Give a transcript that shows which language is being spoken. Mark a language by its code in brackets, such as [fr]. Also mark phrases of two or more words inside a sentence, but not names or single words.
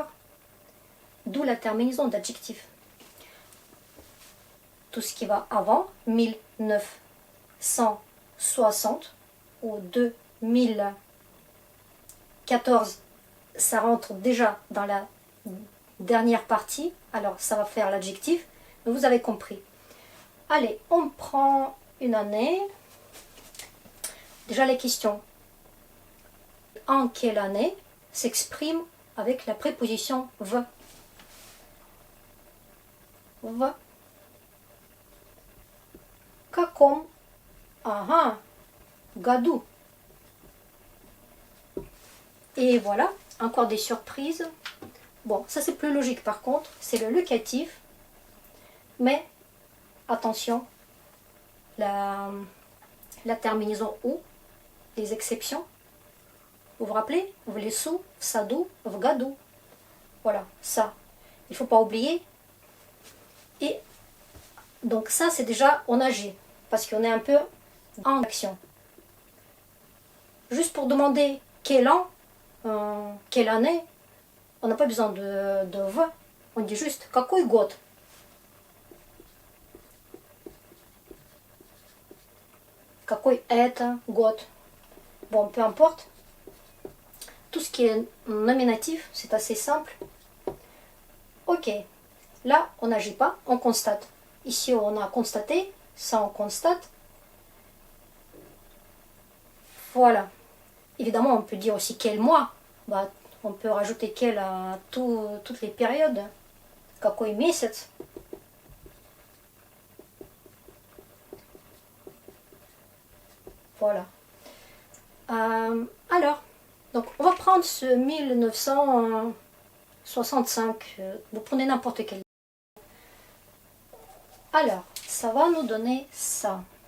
[fr] D'où la terminaison d'adjectif. Tout ce qui va avant, 1960 ou 2014, ça rentre déjà dans la dernière partie, alors ça va faire l'adjectif, mais vous avez compris. Allez, on prend une année. Déjà les questions. En quelle année s'exprime avec la préposition v? [ru] В каком году? [fr] Et voilà, encore des surprises. Bon, ça c'est plus logique par contre, c'est le locatif. Mais attention, la terminaison ou, les exceptions. Vous vous rappelez? [ru] Влесу, в саду, в году. [fr] Voilà, ça. Il ne faut pas oublier. Et donc ça, c'est déjà on agit, parce qu'on est un peu en action. Juste pour demander quel an, quelle année, on n'a pas besoin de v. On dit juste [ru] какой год. Какой это год. [fr] Bon, peu importe. Tout ce qui est nominatif, c'est assez simple. Ok. Là, on n'agit pas, on constate. Ici, on a constaté, ça on constate. Voilà. Évidemment, on peut dire aussi quel mois. Bah, on peut rajouter quel à toutes les périodes. [ru] Какой месяц. [fr] Voilà. Alors, donc on va prendre ce 1965. Vous prenez n'importe quel. Alors, ça va nous donner ça.